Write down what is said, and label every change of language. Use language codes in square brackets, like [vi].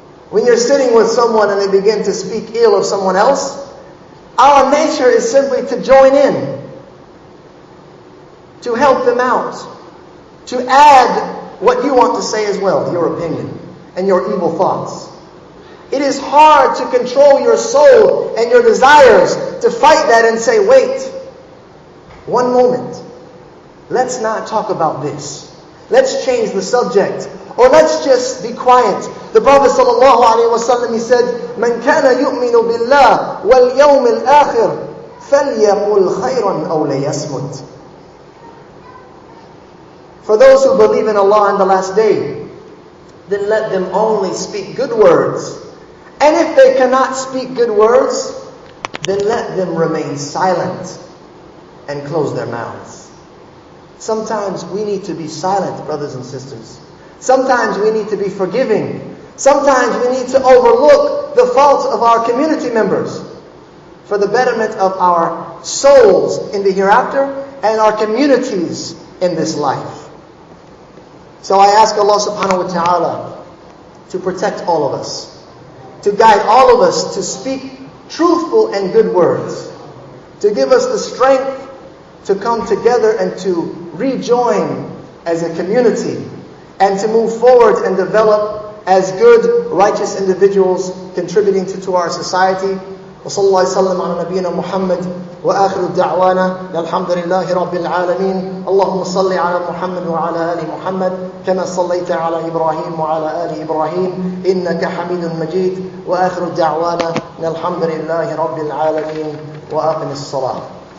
[en] When you're sitting with someone and they begin to speak ill of someone else, our nature is simply to join in, to help them out, to add what you want to say as well, your opinion and your evil thoughts. It is hard to control your soul and your desires, to fight that and say, wait, one moment, let's not talk about this. Let's change the subject. Or let's just be quiet. The Prophet ﷺ, he said, [ar] مَنْ كَانَ يُؤْمِنُ بِاللَّهِ وَالْيَوْمِ الْآخِرِ فَلْيَقُلْ خَيْرًا أَوْ لَيَصْمُتْ. [en] For those who believe in Allah and the last day, then let them only speak good words. And if they cannot speak good words, then let them remain silent and close their mouths. Sometimes we need to be silent, brothers and sisters. Sometimes we need to be forgiving. Sometimes we need to overlook the faults of our community members for the betterment of our souls in the hereafter and our communities in this life. So I ask Allah subhanahu wa ta'ala to protect all of us, to guide all of us to speak truthful and good words, to give us the strength to come together and to rejoin as a community, and to move forward and develop as good, righteous individuals contributing to our society. [ar] وصلى الله وسلم على نبينا محمد وآخر دعوانا الحمد لله رب العالمين. اللهم صل على محمد وعلى آل محمد كما صليت على إبراهيم وعلى آل إبراهيم إنك حميد مجيد. وآخر دعوانا الحمد لله رب العالمين. وأقم الصلاة.